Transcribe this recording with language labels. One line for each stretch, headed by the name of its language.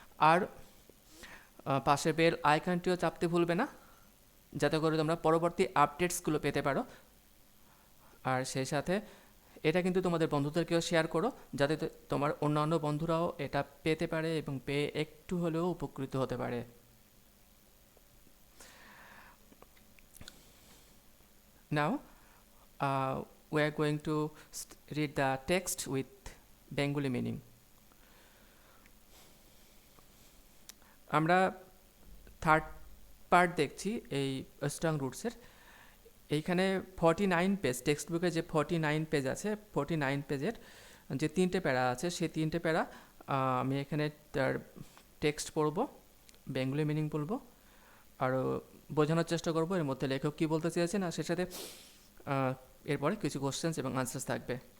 Bangla: আর পাশে বেল আইকনটিও চাপতে ভুলবে না, যাতে করে তোমরা পরবর্তী আপডেটসগুলো পেতে পারো। আর সেই সাথে এটা কিন্তু তোমাদের বন্ধুদেরকেও শেয়ার করো, যাতে তোমার অন্যান্য বন্ধুরাও এটা পেতে পারে এবং পেয়ে একটু হলেও উপকৃত হতে পারে।
English: Now we are going to read the text with Bengali meaning.
Bangla: আমরা থার্ড পার্ট দেখছি এই স্ট্রং রুটসের। এইখানে 49 পেজ, টেক্সট বুকে যে 49 পেজ আছে, 49 পেজের যে 3টে প্যারা আছে, সেই 3টে প্যারা আমি এখানে তার টেক্সট পড়ব, বেঙ্গলি মিনিং বলবো, আরও বোঝানোর চেষ্টা করব এর মধ্যে লেখক কী বলতে চেয়েছেন, আর সেই সাথে এরপরে কিছু কোশ্চেন্স এবং আনসার্স থাকবে।